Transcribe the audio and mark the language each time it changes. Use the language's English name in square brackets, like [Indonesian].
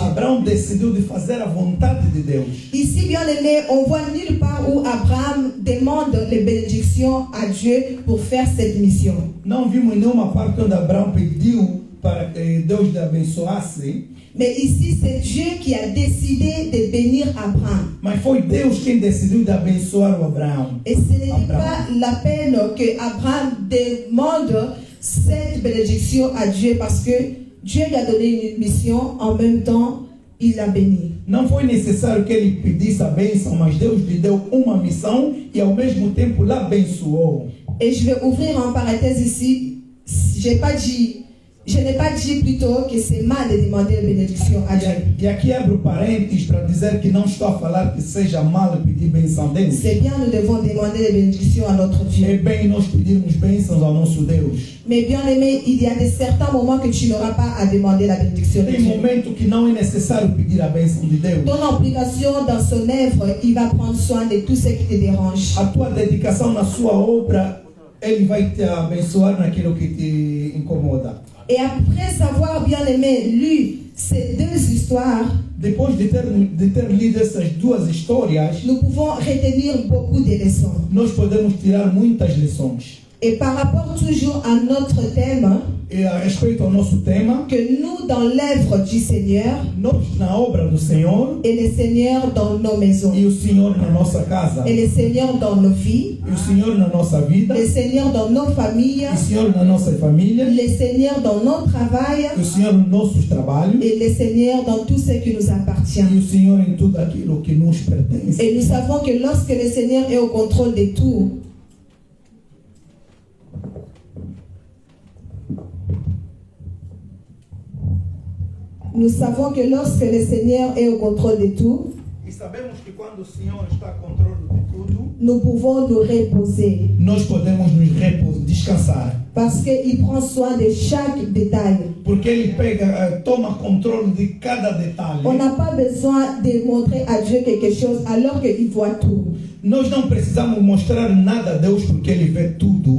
[Portuguese] Abraão decidiu de fazer a vontade de Deus. [French] Ici, bien aimé, on voit nulle part où Abraham demande les bénédictions à Dieu pour faire cette mission. [Portuguese] Não vimos nenhuma parte onde Abraão pediu para que Deus lhe abençoasse. [French] Mais ici, c'est Dieu qui a décidé de bénir Abraham. [Portuguese] Mas foi Deus quem decidiu de abençoar o Abraão. [French] Et ce n'est pas la peine que Abraham demande cette bénédiction à Dieu parce que Dieu lui a donné une mission, en même temps, il l'a béni. [Portuguese] Não foi necessário que ele pedisse a bênção, mas Deus lhe deu uma missão e ao mesmo tempo lhe abençoou. [French] Et je vais ouvrir en parenthèse ici. Je n'ai pas dit plutôt que c'est mal de demander la bénédiction à Dieu. [Portuguese] E aqui abro parênteses para dizer que não estou a falar que seja mal pedir bênção a Deus. [French] C'est bien, nous devons demander la bénédiction à notre [Portuguese] É [French] Dieu. [Portuguese] bem nós pedirmos bênçãos ao nosso Deus. [French] Mais bien aimé, il y a de certains moments que tu n'auras pas à demander la bénédiction de [Portuguese] Tem [French] Dieu. [Portuguese] momento que não é necessário pedir a bênção de Deus. [French] Ton implication dans son œuvre, il va prendre soin de tout ce qui te dérange. [Portuguese] A tua dedicação na sua obra, Ele vai te abençoar naquilo que te incomoda. [French] Et après avoir bien aimé lu ces deux histoires, [Portuguese] Depois de ter lido essas duas histórias, [French] nous pouvons retenir beaucoup de leçons. [Portuguese] nós podemos tirar muitas lições. [French] Et par rapport toujours à notre thème, [Portuguese] E a respeito ao nosso tema, [French] que nous dans l'œuvre du Seigneur [Portuguese] nós na obra do Senhor [French] et le Seigneur dans nos maisons, [Portuguese] e o Senhor na nossa casa, [French] et le Seigneur dans nos vies, [Portuguese] e o Senhor na nossa vida, [French] le Seigneur dans nos familles, [Portuguese] e o Senhor na nossa família, [French] le Seigneur dans nos travails, [Portuguese] e o Senhor nos nossos trabalhos, [French] et le Seigneur dans tout ce qui nous appartient. [Portuguese] e o Senhor em tudo aquilo que nos pertence. [French] Et nous savons que lorsque le Seigneur est au contrôle de tout, nous savons que lorsque le Seigneur est au contrôle de tout, [Portuguese] E sabemos que quando o Senhor está a controle de tudo, [French] nous pouvons nous reposer. [Portuguese] nós podemos nos descansar. [French] Parce qu'il prend soin de chaque détail. [Portuguese] Porque Ele toma controle de cada detalhe. [French] On n'a pas besoin de montrer à Dieu quelque chose alors qu'il voit tout. [Portuguese] Nós não precisamos mostrar nada a Deus porque Ele vê tudo.